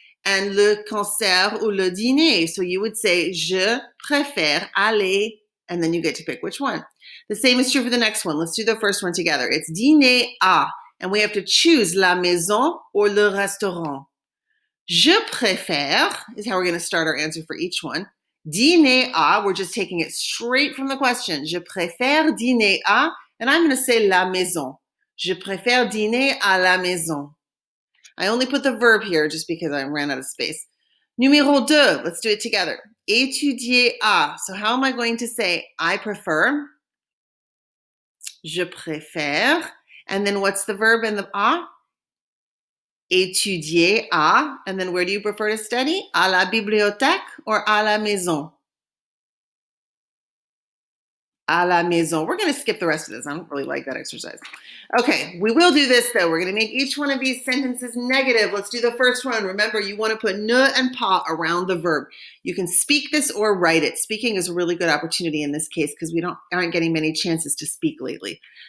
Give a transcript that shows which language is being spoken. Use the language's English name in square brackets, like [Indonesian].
[English] And le concert ou le dîner. So you would say, je préfère aller, and then you get to pick which one. The same is true for the next one. Let's do the first one together. It's dîner à, and we have to choose la maison or le restaurant. Je préfère is how we're going to start our answer for each one. Dîner à, we're just taking it straight from the question. [French] Je préfère dîner à, [English] and I'm going to say [French] la maison. Je préfère dîner à la maison. [English] I only put the verb here just because I ran out of space. Numéro 2, let's do it together. Étudier à. So how am I going to say I prefer? [French] Je préfère. [English] And then what's the verb in the à? Étudier à. And then where do you prefer to study? [French] À la bibliothèque or à la maison? À la maison. [English] We're going to skip the rest of this. I don't really like that exercise. Okay, we will do this though. We're going to make each one of these sentences negative. Let's do the first one. Remember, you want to put ne and pas around the verb. You can speak this or write it. Speaking is a really good opportunity in this case because we aren't getting many chances to speak lately.